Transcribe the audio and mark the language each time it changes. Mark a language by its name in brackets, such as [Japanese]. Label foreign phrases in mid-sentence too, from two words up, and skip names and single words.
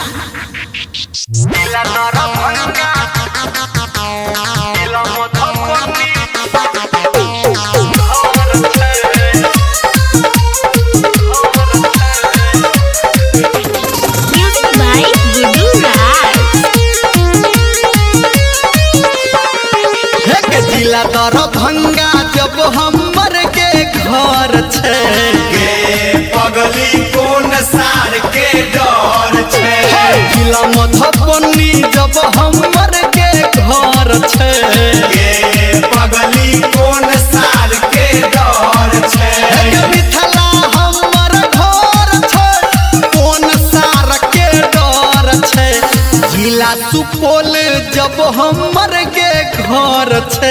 [English] Music by Gudu Raj. [Maithili] जिला दरभंगा जब हमर के घर छे पगली कोन सार के डर छे जिला मधुबनी जब हमर के घर छे पगली कोन सार के डर छे मिथिला हमर घर छे कोन सार के डर छे जिला सुपौल जब हमर के घर छे